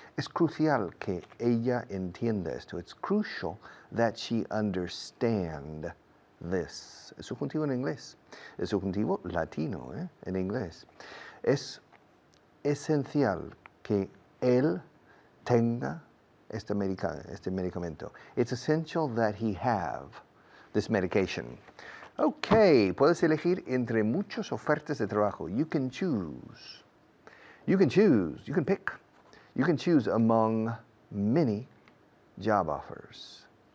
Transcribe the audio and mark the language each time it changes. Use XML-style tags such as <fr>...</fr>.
<es>Es crucial que ella entienda esto.</es> <en>It's crucial that she understand this.</en> <es>Es subjuntivo en inglés. Es subjuntivo latino, en inglés. Es esencial que él tenga este medicamento.</es> <en>It's essential that he have this medication.</en> <es>Okay, puedes elegir entre muchas ofertas de trabajo.</es> <en>You can choose. You can choose. You can pick. You can choose among many job offers.</en>